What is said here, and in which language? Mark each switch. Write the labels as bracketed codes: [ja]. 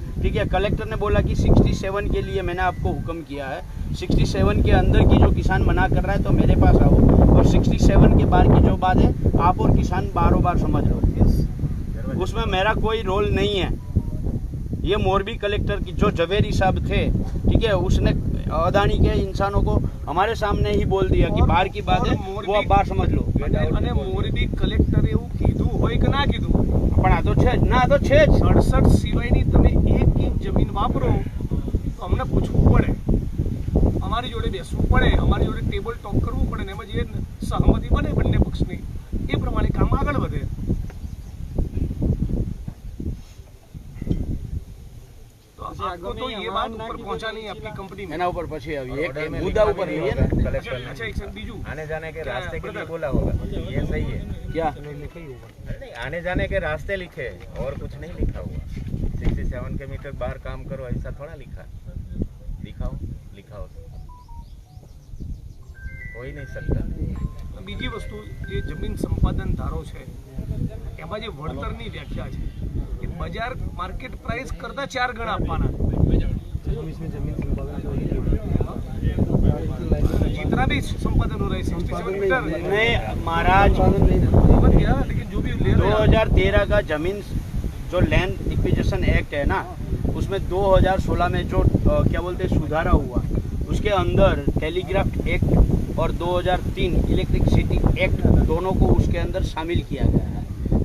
[hi] ठीक है, कलेक्टर ने बोला कि 67 के लिए मैंने आपको हुक्म किया है, 67 के अंदर की जो किसान मना कर रहा है तो मेरे पास आओ, और 67 के बाहर की जो बात है आप और किसान बारों बार समझ लो, उसमें मेरा कोई रोल नहीं है। ये मोरबी कलेक्टर की जो जवेरी साहब थे, ठीक है, उसने अदानी के इंसानों को हमारे सामने ही बोल दिया कि बाहर की बात है वो आप बाहर समझ लो। [gu] અને મોરબી કલેક્ટરે એવું કીધું હોય કે ના કીધું, પણ આ તો છે જ ના, તો છે જ। 67 સિવાયની તમે 1 ઇંચ જમીન વાપરો તો અમને પૂછવું પડે, અમારી જોડે બેસવું પડે, અમારી જોડે ટેબલ ટોક કરવું પડે ને એમાં જે સહમતિ બને બંને પક્ષની એ પ્રમાણે કામ આગળ વધે। [hi] તો आपको तो ये बात ऊपर पहुंचा नहीं आपकी कंपनी में। [gu] એના ઉપર પછી આવીએ એક મુદ્દા ઉપર રહીએ ને। [hi] अच्छा एक सेकंड बीजू आने जाने के रास्ते के लिए बोला होगा, ये सही है। क्या नहीं, आने जाने के रास्ते लिखे हैं और कुछ नहीं लिखा हुआ। 67 के मीटर बाहर काम करो ऐसा थोड़ा लिखा है। दिखाओ, लिखाओ, हो ही नहीं सकता। [gu] બીજી વસ્તુ જે જમીન સંપાદન ધારો છે એમાં જે વળતરની વ્યાખ્યા છે એ બજાર માર્કેટ પ્રાઇસ કરતા 4 ગણા આપવાના [hi] जितना भी संपादन हो रहा है 67 मीटर नहीं महाराज, समझ गया, लेकिन जो भी ले रहे हैं 2013 का जमीन जो लैंड एक्विजिशन एक्ट है ना, उसमें 2016 में जो क्या बोलते हैं सुधारा हुआ, उसके अंदर टेलीग्राफ एक्ट और 2003 इलेक्ट्रिसिटी एक्ट दोनों को उसके अंदर शामिल किया गया है।